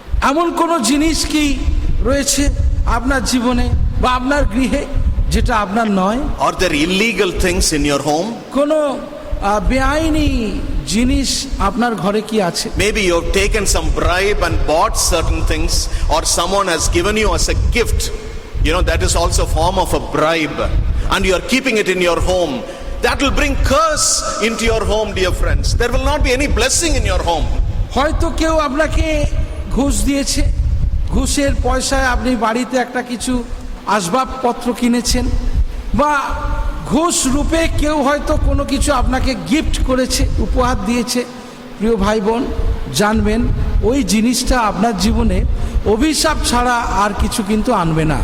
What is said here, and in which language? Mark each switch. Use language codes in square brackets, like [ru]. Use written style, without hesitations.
[bn] এমন কোন জিনিস কি রয়েছে আপনার জীবনে বা আপনার গৃহে যেটা আপনার নয়, [en] Are there illegal things in your home? [bn] কোনো বেআইনি জিনিস আপনার ঘরে কি আছে? [en] Maybe you have taken some bribe and bought certain things, or someone has given you as a gift. You know, that is also a form of a bribe, and you are keeping it in your home. That will bring curse into your home, dear friends. There will not be any blessing in your home. [bn] হয়তো কেউ আপনাকে ঘুষ দিয়েছে, ঘুষের পয়সায় আপনি বাড়িতে একটা কিছু আসবাবপত্র কিনেছেন, বা ঘুষ রূপে কেউ হয়তো কোনো কিছু আপনাকে গিফট করেছে, উপহার দিয়েছে। প্রিয় ভাই বোন, জানবেন ওই জিনিসটা আপনার জীবনে অভিশাপ ছাড়া আর কিছু কিন্তু আনবে না।